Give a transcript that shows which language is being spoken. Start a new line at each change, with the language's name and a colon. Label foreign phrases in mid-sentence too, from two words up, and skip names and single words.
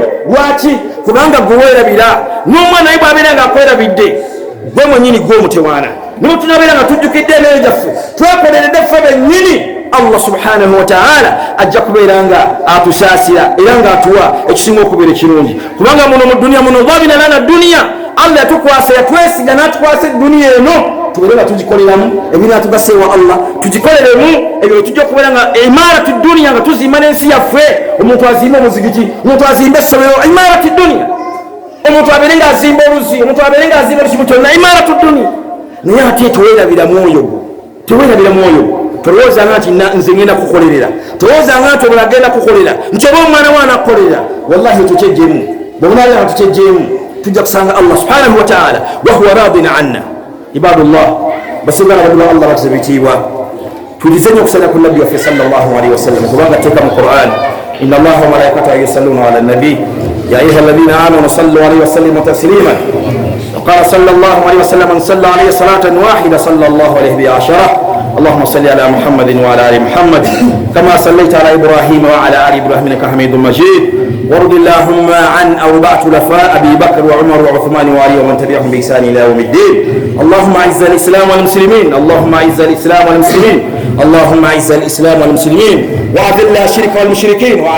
Ganda: lwaki kubanga gweweerabira n'omwana naye bw'abeera ng'akwerabidde gwe mwenyini gw'omutewaana nibo tunabeera nga tujjukidde emere gyaffe twekoleredde ffe bennyini Allah
Arabic: سبحانه وتعالى
Ganda: ajja kubeera nga atusaasira era nga atuwa ekisinga okubeera ekirungi kubanga muno mu duniya muno wabina lana duniya Allah yatukwasa yatwesiga n'atukwasa eduniya eno tubeere nga tugikoleramu ebinaatugasa ewa Allah tugikoleremu ebyo tujja okubeera nga
Arabic: عمارة الدنيا
Ganda: nga tuzimba n'ensi yaffe omuntu azimba omuzigiti omuntu azimba essomero
Arabic: عمارة الدنيا
Ganda: omuntu abeere nga azimba oluzi omuntu abeere nga azimba ekimu kyonna
Arabic: عمارة الدنيا
Ganda: naye ate teweerabira mwoyo teweerabira mwoyo tolowooza nga nti nze ngenda kukolerera tolowooza nga nti obula agenda kukolera nti oba omwana waana kukolera wallahi tukyejjemu bwebunaalira nga tukyejjemu tujja kusanga Allah
Arabic: سبحانه وتعالى وهو راض عنا
Ganda: ibadullah basingana badula Allah batuze bitiibwa tulize nnyo okusala ku nabbi waffe
Arabic: صلى الله عليه وسلم
Ganda: kubanga teeka mu Qur'an
Arabic: إن الله وملائكته يصلون على النبي يا أيها الذين آمنوا صلوا عليه وسلموا تسليما وقال صلى الله عليه وسلم من صلى عليه صلاة واحدة صلى الله عليه بها عشرة اللهم صل على محمد وعلى آل محمد كما صليت على إبراهيم وعلى آل إبراهيم إنك حميد مجيد وارض اللهم عن أربعة خلفاء أبي بكر وعمر وعثمان وعلي ومن تبعهم بإحسان إلى يوم الدين اللهم أعز الإسلام والمسلمين اللهم أعز الإسلام والمسلمين اللهم أعز الإسلام والمسلمين وأذل الشرك والمشركين